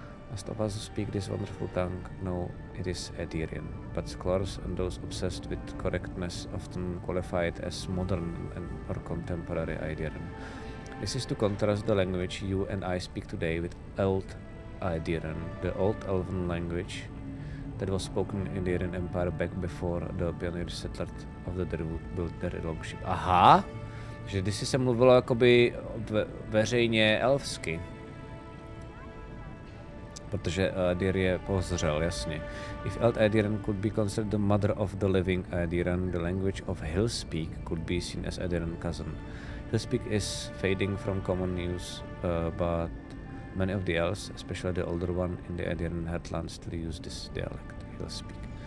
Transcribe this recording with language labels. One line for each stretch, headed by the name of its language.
English: Most of us who speak this wonderful tongue know it is Aedirian, but scholars and those obsessed with correctness often qualify it as modern or contemporary Aedirian. This is to contrast the language you and I speak today with Old Aedirian, the Old Elven language that was spoken in the Aedirian Empire back before the pioneers settled of the Driftwood built their longship. Aha!
Czech: Že kdysi se mluvilo jakoby veřejně elfsky. Protože Aedir je pozřel, jasně.
English: If Old Aedirian could be considered the mother of the living Aedirian, the language of Hillspeak could be seen as Aedirian cousin. Hillspeak is fading from common use, but many of the elves, especially the older one in the Aedirian heartland, still use this dialect, Hillspeak.